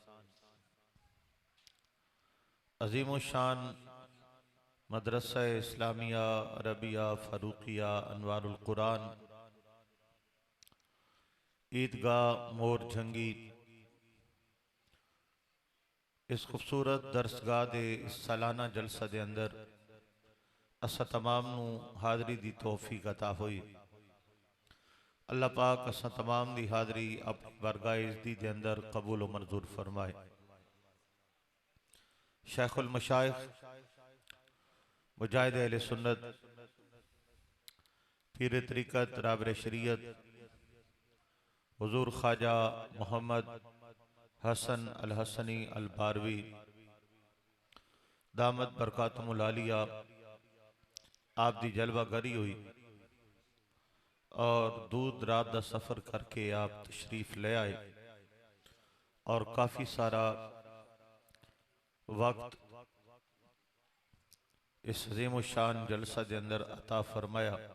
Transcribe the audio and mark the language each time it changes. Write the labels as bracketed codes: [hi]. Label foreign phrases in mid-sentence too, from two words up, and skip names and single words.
[pa] عظیمو شان مدرسہ اسلامیہ عربیہ فاروقیہ انوارالقرآن عیدگاہ موڑ جھنگی اس خوبصورت درسگاہ دے اس سالانہ جلسہ دے اندر اساں تمام نوں حاضری دی توفیق عطا ہوئی. اللہ پاک اساں تمام دی حاضری اپنی بارگاہ عزتی دے اندر قبول و منظور فرمائے. شیخ المشائخ مجاہد اہل سنت پیر طریقت رہبر شریعت حضور خواجہ محمد حسن الحسنی البروی [ar] دامت برکاتہ العالیہ [pa] آپ دی جلوہ گری ہوئی [ur] اور دور دراز کا سفر کرکے آپ تشریف لے آئے اور کافی سارا وقت اس عظیم شان جلسہ کے اندر عطا فرمایا.